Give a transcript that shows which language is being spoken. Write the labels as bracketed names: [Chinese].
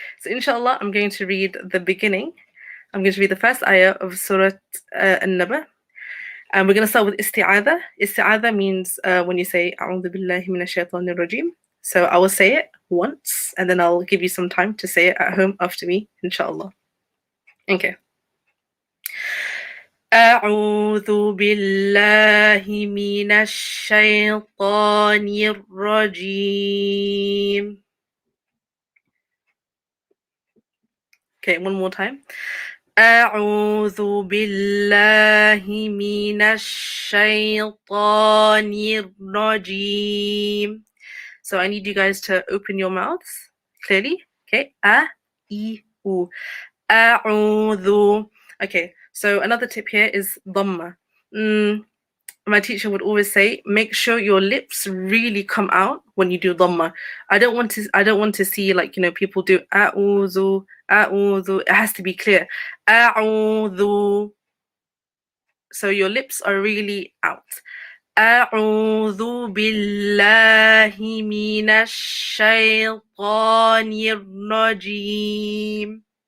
[English] So inshallah, I'm going to read the beginning. I'm going to read the first ayah of Surah An-Naba. And we're going to start with isti'adha. Isti'adha means when you say [Arabic] A'udhu billahi minash shaitanir rajim. [English] So I will say it once and then I'll give you some time to say it at home after me, inshallah. Okay. [Arabic] أعوذ بالله من الشيطان الرجيم. [English] Okay, one more time. [Arabic] أعوذ بالله من الشيطان الرجيم. [English] So I need you guys to open your mouths clearly. Okay. A, I, U. أعوذ. Okay. So another tip here is dhamma. My teacher would always say, make sure your lips really come out when you do dhamma. I don't want to see people do a'udhu, a'udhu. It has to be clear. A'udhu. So your lips are really out. [Arabic] أعوذ بالله من الشيطان الرجيم.